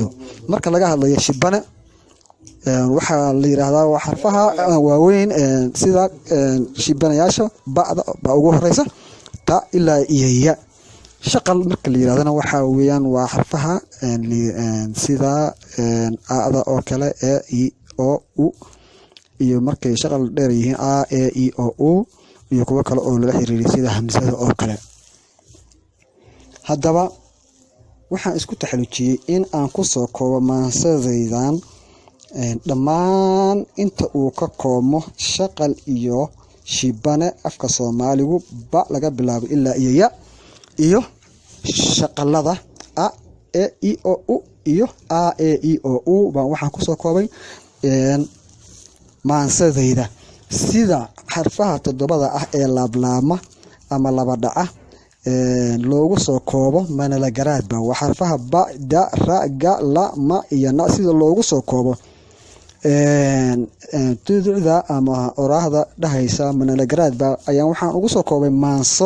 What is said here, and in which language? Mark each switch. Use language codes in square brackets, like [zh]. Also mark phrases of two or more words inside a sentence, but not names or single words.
[so] Marka laga hadlayo shibane waxaa la yiraahdaa waa xarfaha waaweyn sida shibanayaasha ba ugu horeysa ta ilaa iyo ya. Shaqal marka la yiraahdana waxa weeyaan waa xarfaha sida aada oo kale i o u iyo markay shaqal dheer yihiin a e i o u iyo kuwa kale oo la xiriiriyo sida hamsada oo kale. Haddaba waxaan isku taxalujiyay in aan ku soo koobo maasadaydan dhammaan inta uu ka koomo shaqal iyo shibane afka Soomaaligu ba laga bilaabo ilaa iyo ya iyo shaqalada a e i o u iyo a e i o u baan waxaan ku soo koobay maasadayda sida xarfaha 7 ah ee laablaama ama laba dhaca loogu soo koobo manala garaadba. Waa xarfaha ba da ra ga la ma iyo na sida loogu soo koobo tuducda ama oraahda dhahaysa manala garaadba ayaan waxaan ugu soo koobay maanso.